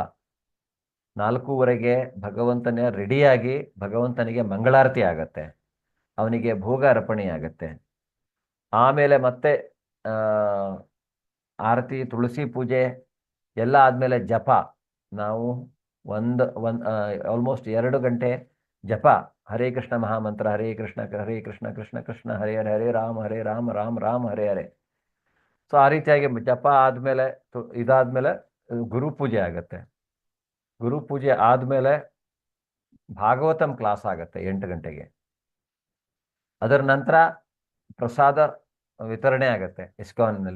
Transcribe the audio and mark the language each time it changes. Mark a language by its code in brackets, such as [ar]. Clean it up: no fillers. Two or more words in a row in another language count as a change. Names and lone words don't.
[kn] 4:15ಗೆ ಭಗವಂತನ ರೆಡಿಯಾಗಿ ಭಗವಂತನಿಗೆ ಮಂಗಳಾರತಿ ಆಗತ್ತೆ, ಅವನಿಗೆ ಭೋಗ ಅರ್ಪಣೆ ಆಗತ್ತೆ. ಆಮೇಲೆ ಮತ್ತೆ ಆರತಿ, ತುಳಸಿ ಪೂಜೆ ಎಲ್ಲ ಆದ್ಮೇಲೆ ಜಪ. ನಾವು ಆಲ್ಮೋಸ್ಟ್ 2 ಗಂಟೆ ಜಪ, ಹರೇ ಕೃಷ್ಣ ಮಹಾಮಂತ್ರ, [sa] ಹರೇ ಕೃಷ್ಣ ಕೃಷ್ಣ ಕೃಷ್ಣ ಹರೇ ಹರೇ, ಹರೇ ರಾಮ ರಾಮ ರಾಮ ಹರೇ ಹರೇ. [kn] ಸೊ ಆ ರೀತಿಯಾಗಿ ಜಪ ಆದ್ಮೇಲೆ ಇದಾದ್ಮೇಲೆ ಗುರುಪೂಜೆ ಆಗತ್ತೆ. ಗುರುಪೂಜೆ ಆದ್ಮೇಲೆ ಭಾಗವತಂ ಕ್ಲಾಸ್ ಆಗತ್ತೆ 8 ಗಂಟೆಗೆ. ಅದರ ನಂತರ ಪ್ರಸಾದ ವಿತರಣೆ ಆಗತ್ತೆ ಇಸ್ಕಾನ್ನಲ್ಲಿ.